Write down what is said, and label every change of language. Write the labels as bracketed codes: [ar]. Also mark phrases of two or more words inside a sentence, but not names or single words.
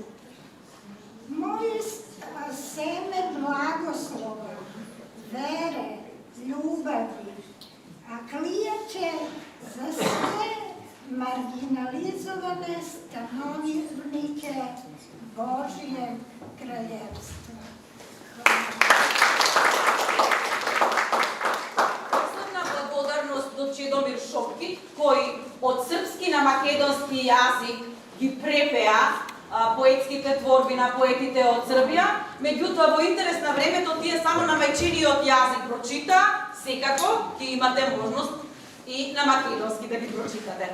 [sr] Moje seme blagoslova, vere, ljubavi, a klijaće za sve marginalizovane stanovnike Božijeg kraljevstva. [mk] Posebna благодарност до Чедомир Шопки, кој од српски на македонски јазик ги препеа поетските творби на поетите од Србија, меѓутоа во интерес на времето тие само на мајчиниот јазик прочита, секако ќе имате можност и на македонски да ги прочитате.